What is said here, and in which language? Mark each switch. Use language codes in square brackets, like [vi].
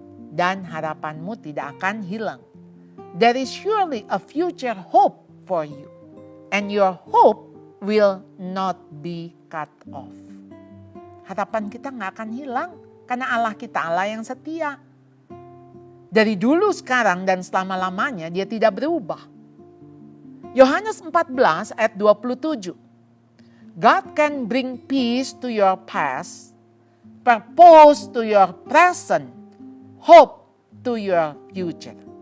[id] Dan harapanmu tidak akan hilang. [en] There is surely a future hope for you. And your hope will not be cut off. [id] Harapan kita gak akan hilang. Karena Allah kita Allah yang setia. Dari dulu, sekarang, dan selama-lamanya dia tidak berubah. Yohanes 14 ayat 27. [en] God can bring peace to your past, purpose to your present, hope to your future.